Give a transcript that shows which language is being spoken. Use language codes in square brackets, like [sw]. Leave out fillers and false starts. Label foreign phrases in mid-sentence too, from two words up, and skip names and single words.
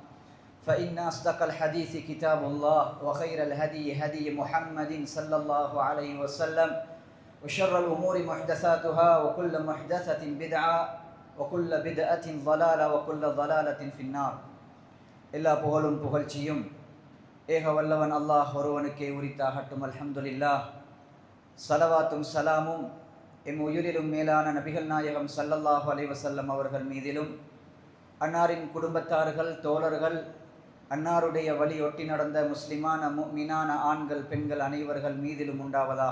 [ar] فإن أصدق الحديث كتاب الله وخير الهدي هدي محمد صلى الله عليه وسلم وشر الأمور محدثاتها وكل محدثة بدعة وكل بدعة ضلالة وكل ضلالة في النار إلا [ta] புகழும் புகழ்ச்சியும் ஏக வல்லவன் அல்லாஹ் ஒருவனுக்கே உரித்தாகட்டும். அல்ஹம்துலில்லாஹ். சலவாத்தும் சலாமும் எம் உயிரிலும் மேலான நபிகள் நாயகம் [ar] صلى الله عليه وسلم [ta] அவர்கள் மீதிலும், அன்னாரின் குடும்பத்தார்கள், தோழர்கள், அன்னாருடைய வழி ஒட்டி நடந்த முஸ்லிமான முஃமினான ஆண்கள் பெண்கள் அனைவர்கள் மீதிலும் உண்டாவதாக.